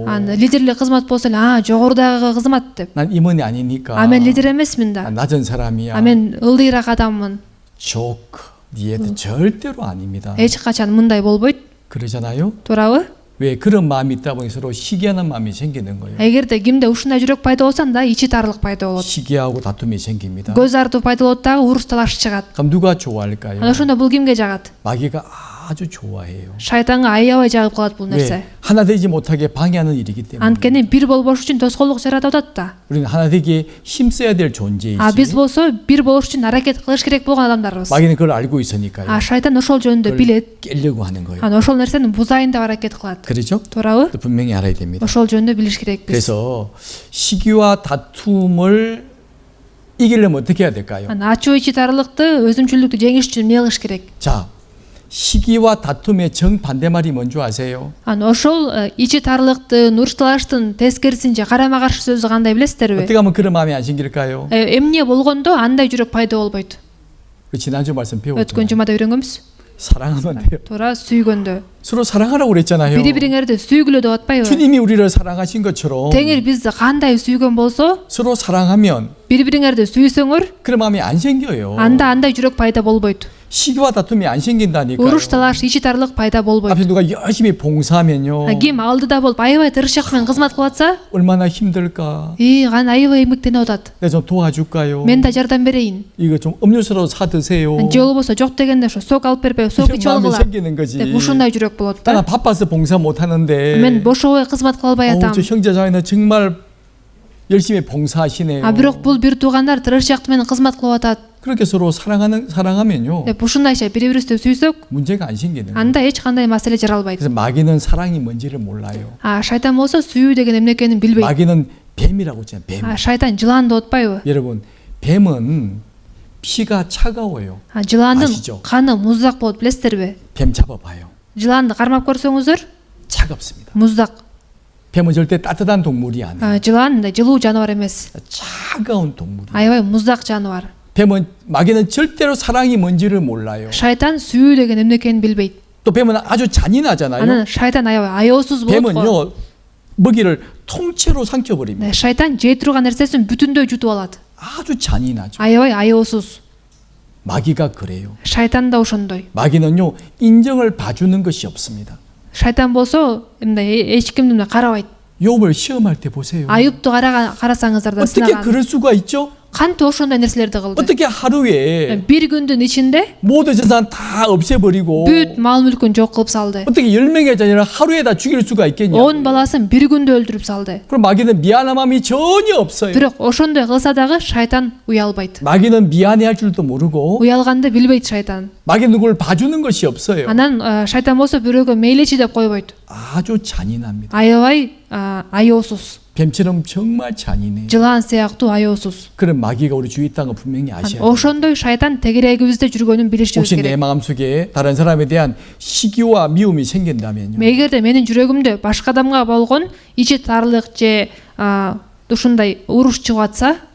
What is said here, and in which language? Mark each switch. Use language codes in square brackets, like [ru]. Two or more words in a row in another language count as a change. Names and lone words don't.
[ky] Лидерлик кызмат болсо эле, жогорудагы кызмат деп. [ko] 난 임원이 아니니까 [ky] Мен лидер эмесмин да. [ko] 낮은 사람이야. [ky] Мен ылдыйраак адаммын. [ko] 조크, 니에도 절대로 아닙니다. [ky] Эч качан мындай болбойт. [ko] 그러잖아요. [ky] Туурабы? [ko] 왜 그런 마음이 있다 보니 서로 시기하는 마음이 생기는 거예요. [ky] эгерде кимде ушундай жүрөк пайда болсо анда ичи тарылык пайда болот. [ko] 시기하고 다툼이 생깁니다. [ky] Көз артуу пайда болот дагы уруш талаш чыгат. [ko] 그럼 누가 좋아할까요? [ky] Ана ошондо бул кимге жагат? [ko] 마귀가 아주 좋아해요. [ky] Шайтанга аябай жагып калат бул нерсе. [ko] 왜? 하나 되지 못하게 방해하는 일이기 때문에. [ky] Анткени бир болбош үчүн тоскоолдук жаратып атат да. [ko] 우리는 하나 되기에 힘써야 될 존재이지. [ky] Биз болсо бир болуш үчүн аракет кылыш керек болгон адамдарбыз. [ko] 마귀는 그걸 알고 있으니까요. [ky] Шайтан ошол жөнүндө билет. [ko] 깨려고 하는 거예요. [ky] Ана ошол нерсени бузайын деп аракет кылат. [ko] 그렇죠? [ky] Туурабы? [ko] 분명히 알아야 됩니다. [ky] Ошол жөнүндө билиш керекпиз. [ko] 그래서 시기와 다툼을 이기려면 어떻게 해야 될까요? [ky] ачуу ичи тарылыкты, өзүмчүлдүктү жеңиш үчүн эмне кылыш керек? [ko] 자, 시기와 다툼의 정반대말이 뭔지 아세요? [ky] Ошол ичи тарылыктын, уруш талаштын тескерисинче карама каршы сөзү кандай билесиздерби? [ko] 어떻게 하면 그런 마음이 안 생길까요? [ky] Эмне болгондо андай жүрөк пайда болбойт. [ko] 지난주 말씀 [ky] Өткөн [ko] 배웠잖아요. [ky] жумада үйрөнгөнбүз. [ko] 사랑하면 돼요. [ky] Туура сүйгөндө. [ko] 서로 사랑하라고 그랬잖아요. [ky] Бири-бириңерди сүйгүлө деп атпайбы? [ko] 주님이 우리를 사랑하신 것처럼 [ky] Теңир бизди кандай сүйгөн болсо, [ko] 서로 사랑하면 [ky] бири-бириңерди сүйсөңөр, [ko] 그런 마음이 안 생겨요. [ky] анда андай жүрөк пайда болбойт. [ko] 시기와 다툼이 안 생긴다니까요. [ky] Уруш талаш, ичи тарылык пайда болбойт. [ko] 앞에 누가 열심히 봉사하면요. [ky] Ким алдыда болуп аябай тырышчак менен кызмат кылып атса, [ko] 얼마나 힘들까. [ky] кана аябай эмгектенип атат. [ko] 내가 좀 도와줄까요? [ky] Мен да жардам берейин. [ko] 이거 좀 음료수로 사 드세요. [ky] Же болбосо жок дегенде ошо сок алып бербей, сок [ko] 이런 [ky] ичип [ko] 마음이 [ky] алгыла. [ko] 생기는 거지. [ky] деп ушундай жүрөк болот [ko] 나는 [ky] да. [ko] 바빠서 봉사 못 하는데. [ky] Мен бошобой кызмат кыла албай атам. [ko] 저 형제자매는 정말 열심히 봉사하시네요. [ky] Бирок бул бир туугандар тырышчак менен кызмат кылып атат. [ko] 그렇게 서로 사랑하면요. [ky] деп ушундайча бири-бирибизди сүйсөк, [ko] 문제가 안 생기는 거예요. [ky] анда эч кандай маселе жаралбайт. [ko] 그래서 마귀는 사랑이 뭔지를 몰라요. [ky] Шайтан болсо сүйүү деген эмне экенин билбейт. [ko] 마귀는 뱀이라고 했잖아요. 뱀. [ky] Шайтан жылан деп атпайбы? [ko] 여러분, 뱀은 피가 차가워요. [ky] Жыландын [ko] 아시죠? [ky] каны муздак болот, билесиздерби? [ko] 뱀 잡아봐요. [ky] Жыланды кармап көрсөңүздөр, [ko] 차갑습니다. [ky] муздак. [ko] 뱀은 절대 따뜻한 동물이 아니에요. [ky] Жылан жылуу жаныбар эмес. [ko] 차가운 동물이에요. [ky] Аябай муздак жаныбар. [ko] 마귀는 절대로 사랑이 뭔지를 몰라요. [ky] Шайтан сүйүү деген эмне экенин билбейт. [ko] 또 뱀은 아주 잔인하잖아요. [ky] Анан шайтан аябай аеосуз болот го. [ko] 뱀은요, 먹이를 통째로 삼켜버립니다. [ky] Шайтан жей турган нерсесин бүтүндөй жутуп алат. [ko] 아주 잔인하죠. [ky] Аябай аеосуз. [ko] 마귀가 그래요. [ky] Шайтан да ошондой. [ko] 마귀는요, 인정을 봐주는 것이 없습니다. [ky] Шайтан болсо мындай эч кимди карабайт. [ko] 욥을 시험할 때 보세요. [ky] Аюпту карасаңыздар да [ko] 어떻게 [ky] сынаган. [ko] 그럴 수가 있죠? [ky] Кантип ошондой нерселерди кылды? [ko] 어떻게 하루에 [ky] Бир күндүн ичинде [ko] 모든 재산 다 없애버리고 [ky] бүт мал мүлкүн жок кылып салды. [ko] 어떻게 10명의 자녀를 하루에 다 죽일 수가 있겠냐? [ky] 10 баласын бир күндө өлтүрүп салды. [ko] 그럼 마귀는 미안한 마음이 전혀 없어요. [ky] Бирок ошондой кылса дагы шайтан уялбайт. [ko] 마귀는 미안해할 줄도 모르고 [ky] Уялганды билбейт шайтан. [ko] 마귀는 누구를 봐주는 것이 없어요. [ky] Анан шайтан болсо бирөөгө мейличи деп койбойт. [ko] 아주 잔인합니다. [ky] Аябай аеосуз. [ko] 뱀처럼 정말 잔인해요. [ky] Жылан сыяктуу аеосуз. [ko] 그런 마귀가 우리 주위에 있다는 거 분명히 아셔야 돼요. [ky] ошондой шайтан тегерегибизде жүргөнүн билишибиз [ko] 혹시 내 [ky] керек. [ko] 마음속에 다른 사람에 대한 시기와 미움이 생긴다면요. [ky] эгерде менин жүрөгүмдө башка адамга болгон ичи тарылык же ушундай уруш чыгып атса,